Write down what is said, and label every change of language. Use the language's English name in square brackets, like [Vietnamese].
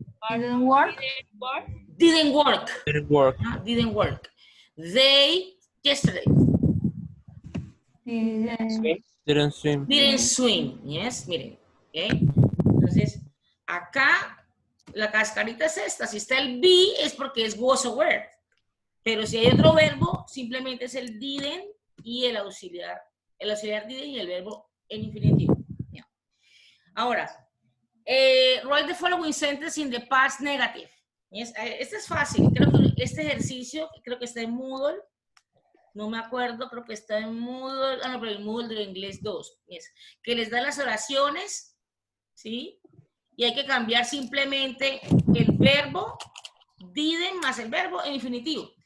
[English] Didn't work. Didn't work. Didn't work. Didn't work. They, yesterday. Didn't swim. Didn't swim. Yes, [Spanish] miren. [English] Okay. [Spanish] Entonces, acá la cascarita es esta. Si está el be es porque es was o were. Pero si hay otro verbo, simplemente es el didn't y el auxiliar. El auxiliar didn't y el verbo en infinitivo. Yeah. [English] Ahora, write the following sentence in the past negative. [Spanish] Yes. Este es fácil. Creo que este ejercicio, creo que está en Moodle. No me acuerdo, creo que está en Moodle. Ah, no, pero en Moodle de Inglés 2. Yes. Que les da las oraciones, ¿sí? Y hay que cambiar simplemente el verbo didn't más el verbo en infinitivo.